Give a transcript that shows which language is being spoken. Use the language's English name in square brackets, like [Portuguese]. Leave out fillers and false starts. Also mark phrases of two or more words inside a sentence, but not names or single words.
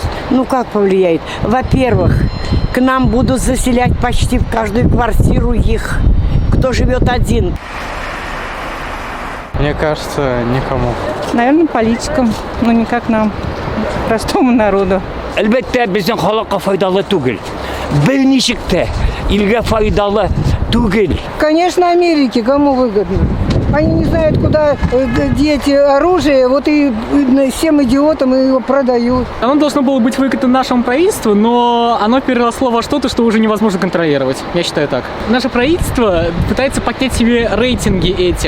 [Russian] Ну как повлияет? Во-первых, к нам будут заселять почти в каждую квартиру их, кто живет один. Мне кажется, никому. Наверное, политикам, но не как нам, простому народу. [Tatar] Әлбәттә безнең халыкка файдалы түгел. Берничек тә илгә файдалы түгел. [Russian] Конечно, Америке кому выгодно? Они не знают, куда деть оружие, вот и всем идиотам его продают. Оно должно было быть выгодно нашему правительству, но оно переросло во что-то, что уже невозможно контролировать. Я считаю так. Наше правительство пытается поднять себе рейтинги этим.